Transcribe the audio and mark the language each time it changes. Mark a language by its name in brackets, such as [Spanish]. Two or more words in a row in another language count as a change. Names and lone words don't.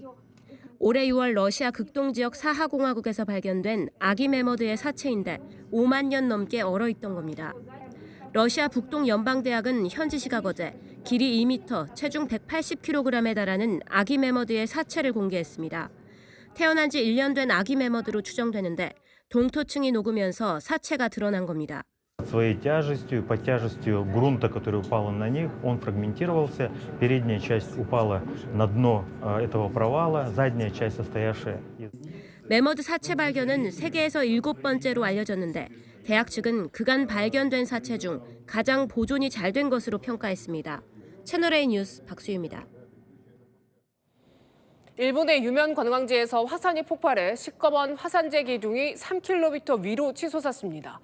[Korean] 올해 6월 러시아 극동지역 사하공화국에서 발견된 아기 매머드의 사체인데 5만 년 넘게 얼어있던 겁니다. 러시아 북동연방대학은 현지 시각 어제 길이 2m, 체중 180kg에 달하는 아기 매머드의 사체를 공개했습니다. 태어난 지 1년 된 아기 매머드로 추정되는데 동토층이 녹으면서 사체가 드러난 겁니다. [Russian] Своей тяжестью, под тяжестью грунта, который упал на них, он фрагментировался. Передняя часть упала на дно этого провала, задняя часть, состоявшая из... [Korean] 매머드 사체 발견은 세계에서 7번째로 알려졌는데 대학 측은 그간 발견된 사체 중 가장 보존이 잘 된 것으로 평가했습니다. 채널A 뉴스 박수희입니다. 일본의 유면 관광지에서 화산이 폭발해 시꺼먼 화산재 기둥이 3km 위로 치솟았습니다.